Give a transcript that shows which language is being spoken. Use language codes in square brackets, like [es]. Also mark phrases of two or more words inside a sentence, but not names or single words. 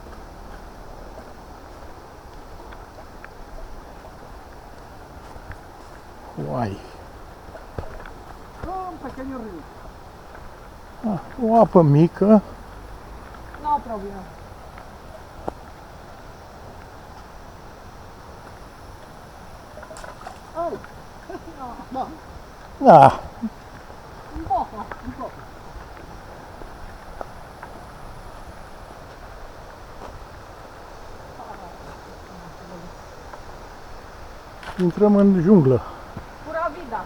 [es] Uai. Un pequeño río. [ro] O apă mică. No problemă. Oh. [es] No. [ro] Da. [es] Un poco. Un poco. [ro] Intrăm în junglă. [es] Pura vida.